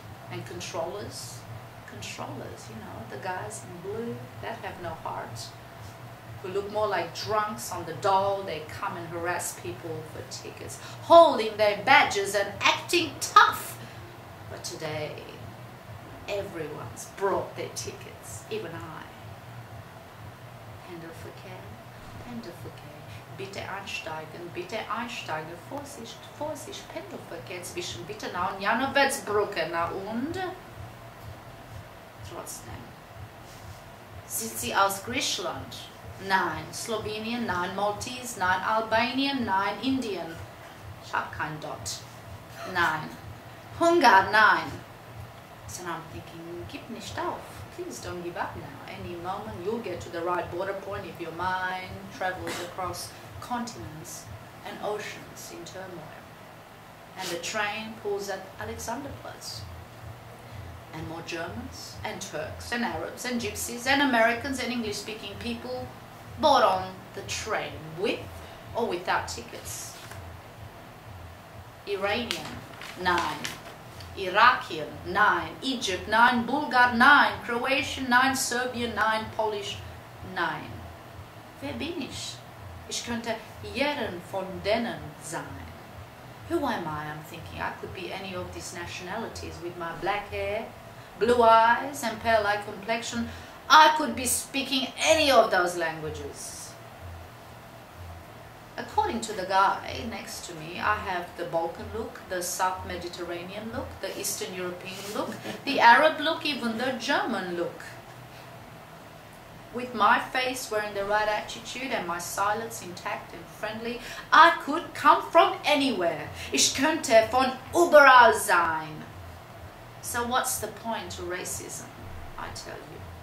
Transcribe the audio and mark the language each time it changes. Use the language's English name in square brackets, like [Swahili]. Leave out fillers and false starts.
[English] And controllers, you know, the guys in blue that have no heart, who look more like drunks on the dole. They come and harass people for tickets, holding their badges and acting tough. But today, everyone's brought their tickets, even I. [German] Pendelverkehr, Pendelverkehr, bitte einsteigen, bitte einsteigen, Vorsicht, Vorsicht, Pendelverkehr zwischen Wittenau und Janowetsbrücke, na und? Trotzdem. Sind Sie aus Griechenland? Nein. Slowenien? Nein. Maltese? Nein. Albanien? Nein. Indien? Ich hab kein Dot. Nein. Ungarn? Nein. [English] So I'm thinking, [German] gib nicht auf. [English] Please don't give up now. Any moment you'll get to the right border point if your mind travels across continents and oceans in turmoil. And the train pulls at Alexanderplatz. And more Germans and Turks and Arabs and Gypsies and Americans and English-speaking people board on the train with or without tickets. Iranian, 9. Iraqian, 9. Egypt, 9. Bulgar, 9. Croatian, 9. Serbian, 9. [German] Polish, 9. Wer bin ich? Ich könnte jeden von denen sein. [English] Who am I? I'm thinking. I could be any of these nationalities with my black hair, blue eyes, and pale-like complexion. I could be speaking any of those languages. According to the guy next to me, I have the Balkan look, the South Mediterranean look, the Eastern European look, the Arab look, even the German look. With my face wearing the right attitude and my silence intact and friendly, I could come from anywhere. [German] Ich könnte von überall sein. [English] So what's the point to racism, I tell you?